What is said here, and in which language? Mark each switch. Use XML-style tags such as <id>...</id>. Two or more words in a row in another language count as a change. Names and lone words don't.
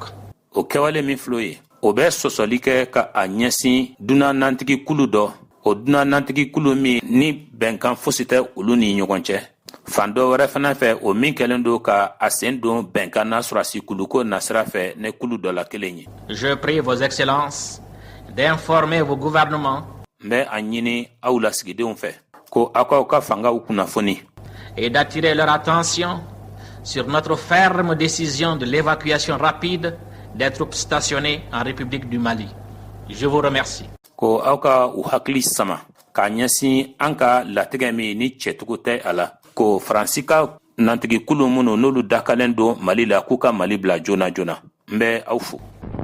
<bm>O kɛwale min filɛ o ye o bɛ sɔsɔli kɛ ka a ɲɛsin dunanantigi kulu dɔ o dunanantigi kulu min ni bɛnkan fosi tɛ olu ni ɲɔgɔn cɛ. Fan dɔ wɛrɛ fana fɛ o min kɛlen don ka a sen don bɛnkan na sɔrasi kuluko nasira fɛ ne kulu dɔ la kelen ye.</bm> <fr>Je prie vos excellences d'informer vos gouvernements</fr> <bm>N bɛ a ɲini aw lasigidenw fɛ ko aw k'aw ka fangaw kunnafoni</bm> <fr>et d'attirer leur attention sur notre ferme décision de l'évacuation rapide des troupes stationnées en République du Mali. Je vous remercie.</fr> <bm>ko aw ka u hakili sama k'a ɲɛsin an ka latigɛ min ni cɛtugu tɛ a la ko Faransi ka nantigi kulu minnu n'olu dakalen don Mali la k'u ka Mali bila joona joona. N bɛ aw fo.</bm>